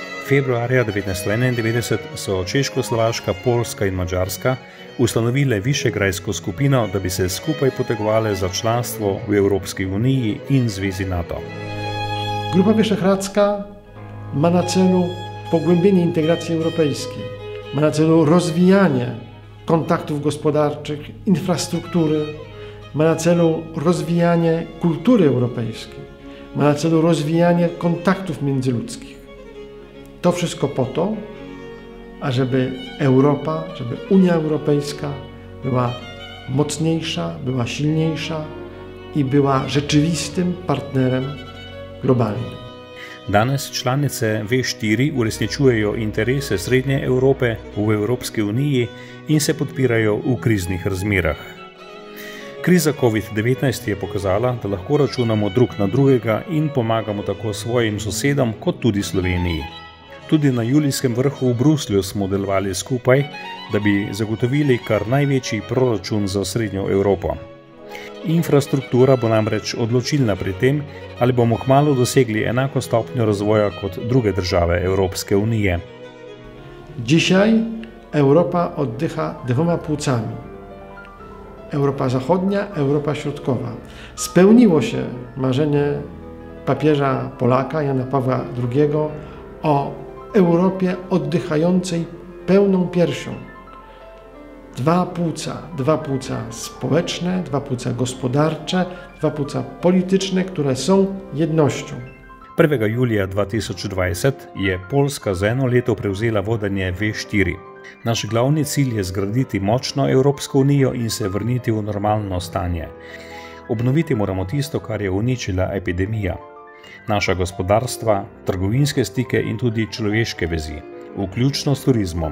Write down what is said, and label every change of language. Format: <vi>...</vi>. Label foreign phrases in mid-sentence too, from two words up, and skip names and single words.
<sl>Februarja 1991 so Češko-Slovaška, Poljska in Madžarska ustanovile Višegrajsko skupino, da bi se skupaj potegovale za članstvo v Evropski uniji in Zvezi NATO.</sl> <pl>Grupa Wyszehradzka ma na celu pogłębienie integracji europejskiej, ma na celu rozwijanie kontaktów gospodarczych, infrastruktury, ma na celu rozwijanie kultury europejskiej, ma na celu rozwijanie kontaktów międzyludzkich. To wszystko po to, ażeby Europa, żeby Unia Europejska była mocniejsza, była silniejsza i była rzeczywistym partnerem globalnym.</pl> <sl>Danes članice V4 uresničujejo interese Srednje Evrope v Evropski uniji in se podpirajo v kriznih razmerah. Kriza COVID-19 je pokazala, da lahko računamo drug na drugega in pomagamo tako svojim sosedom kot tudi Sloveniji. Tudi na julijskem vrhu v Bruslju smo delovali skupaj, da bi zagotovili kar največji proračun za Srednjo Evropo. Infrastruktura bo namreč odločilna pri tem, ali bomo kmalu dosegli enako stopnjo razvoja kot druge države Evropske unije.</sl> <pl>Dzisiaj Europa oddycha dwoma płucami. Europa Zachodnia, Europa Środkowa. Spełniło się marzenie papieża Polaka Jana Pawła II o Europie oddychającej pełną piersią. Dwa płuca społeczne, dwa płuca gospodarcze, dwa płuca polityczne, które są jednością.</pl> <sl>1. julija 2020 je Poljska za eno leto prevzela vodenje V4. Naš glavni cilj je zgraditi močno Evropsko unijo in se vrniti v normalno stanje. Obnoviti moramo tisto, kar je uničila epidemija. Naša gospodarstva, trgovinske stike in tudi človeške vezi, vključno s turizmom.</sl>